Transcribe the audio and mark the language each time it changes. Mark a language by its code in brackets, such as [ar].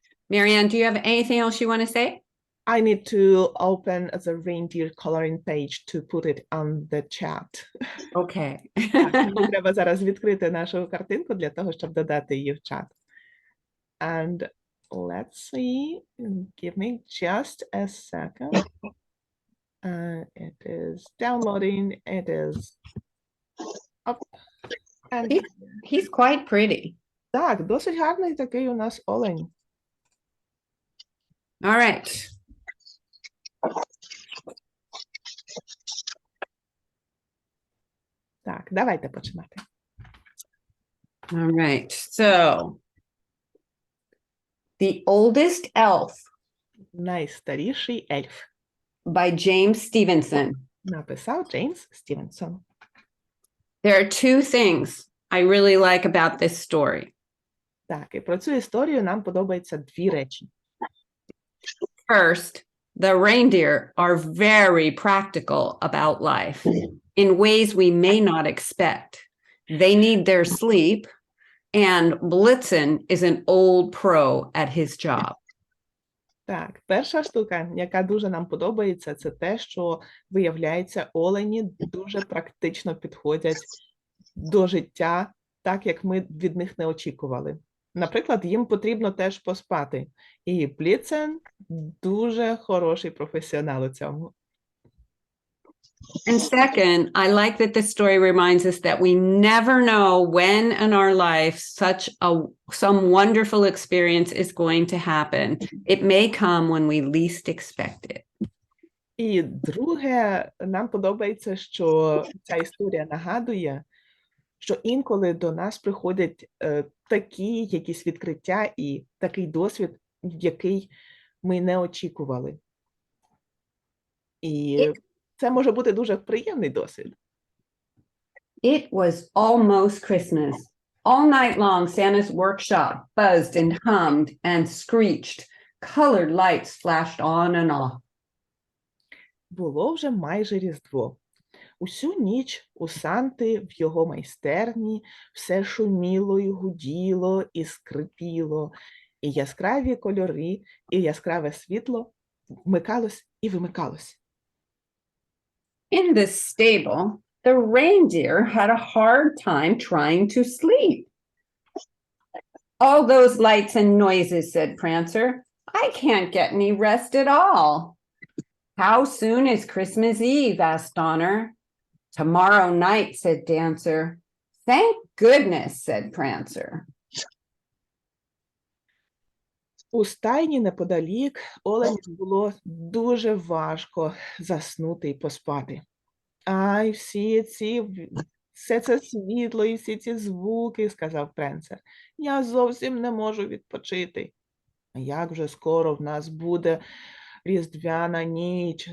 [en] Marianne, do you have anything else you want to say? I need to open the reindeer coloring page to put it on the chat. Okay. [uk] Так, мені треба зараз відкрити нашу картинку для того, щоб додати її в чат. [en] And let's see, give me just a second. It is downloading, it is up. And He's quite pretty. [uk] так, досить гарний такий у нас олень. [en] All right. [uk] Так, давайте починати. [en] All right. So The Oldest Elf [uk] Найстаріший ельф. [en] by James Stevenson. [uk] Написав Джеймс Стівенсон. [en] There are two things I really like about this story. [uk] Так, і про цю історію нам подобаються дві речі. [en] First, the reindeer are very practical about life in ways we may not expect. They need their sleep, and Blitzen is an old pro at his job. [uk] Так, перша штука, яка дуже нам подобається, це те, що, виявляється, олені дуже практично підходять до життя, так, як ми від них не очікували. Наприклад, їм потрібно теж поспати. І Бліцен дуже хороший професіонал у цьому. [en] And second, I like that the story reminds us that we never know when in our life some wonderful experience is going to happen. It may come when we least expect it. [uk] І друге, нам подобається, що ця історія нагадує, що інколи до нас приходять такі якісь відкриття і такий досвід, який ми не очікували. І це може бути дуже приємний досвід. [en] It was almost Christmas. All night long, Santa's workshop buzzed and hummed and screeched. Colored lights flashed on and off. [uk] Було вже майже Різдво. Усю ніч у Санти в його майстерні все шуміло і гуділо і скрипіло, і яскраві кольори, і яскраве світло вмикалось і вимикалось. [en] In the stable, the reindeer had a hard time trying to sleep. All those lights and noises, said Prancer. I can't get any rest at all. How soon is Christmas Eve? Asked Donner. Tomorrow night, said Dancer. Thank goodness, said Prancer. [uk] У стайні неподалік оленям було дуже важко заснути і поспати. Ай, все це світло і всі ці звуки, сказав Пренцер. Я зовсім не можу відпочити. А як вже скоро в нас буде різдвяна ніч?